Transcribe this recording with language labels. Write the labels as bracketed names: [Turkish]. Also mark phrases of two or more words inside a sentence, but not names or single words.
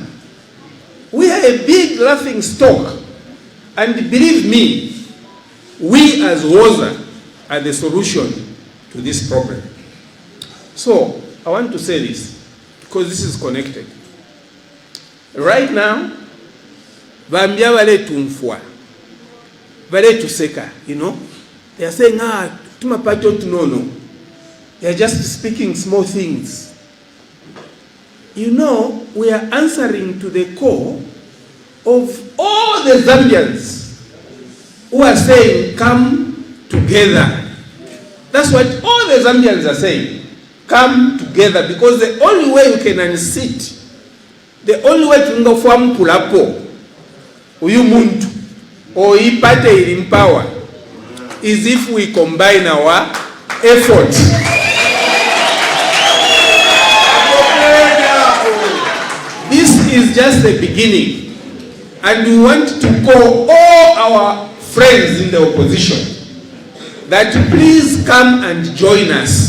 [English] We are a big laughing stock. And believe me, we as WOZA are the solution to this problem. So, I want to say this, because this is connected. Right now, [Bemba] Vambia vale tumfwa, vale tuseka, [English] you know. They are saying, [Bemba] tumapato tunono. [English] They are just speaking small things. You know, we are answering to the core of all the Zambians who are saying, come together. That's what all the Zambians are saying. Come together, because the only way you can unseat, the only way to go from Pulapo, [Bemba] uyu muntu, [English] or ipate in power, is if we combine our efforts. This is just the beginning, and we want to call all our friends in the opposition that please come and join us.